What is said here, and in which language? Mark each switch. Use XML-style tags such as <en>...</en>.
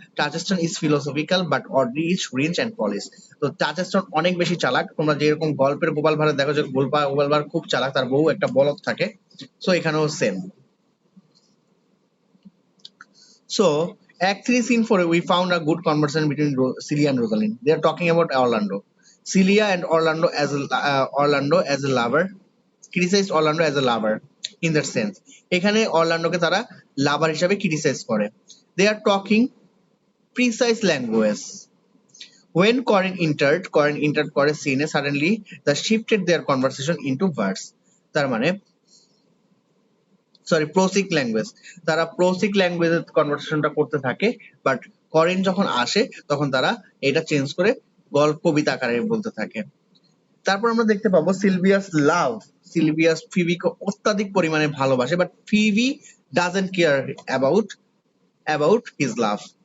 <en>Touchstone is philosophical, but Audrey is rich and polished.</en> <bn>তো টাচেস্টন অনেক বেশি চালাক। তোমরা যেরকম গল্পের গোপাল ভাঁড়ে দেখো যে গোপাল ভাঁড় খুব চালাক, তার বউ একটা বলদ থাকে, সো এখানেও same. So</bn> <en>Act 3, Scene 4, we found a good conversation between Celia and Rosalind. They are talking about Orlando. Celia and Orlando as a lover, criticized Orlando as a lover in that sense.</en> <bn>এখানে অরল্যান্ডোকে তারা লাভার হিসাবে criticise করে।</bn> <en>They are talking precise language. When Corin entered করে scene suddenly they shifted their conversation into verse.</en> <bn>তার মানে প্রোসিক language, তারা প্রোসিক ল্যাঙ্গুয়েজে কনভারসেশনটা করতে থাকে, বাট করিন যখন আসে তখন তারা এটা চেঞ্জ করে কবিতা আকারে বলতে থাকে। তারপর আমরা দেখতে পাবো সিলভিয়াস ফিবিকে অত্যাধিক পরিমাণে ভালোবাসে, but Phoebe</bn> <en>Doesn't care about his love.</en>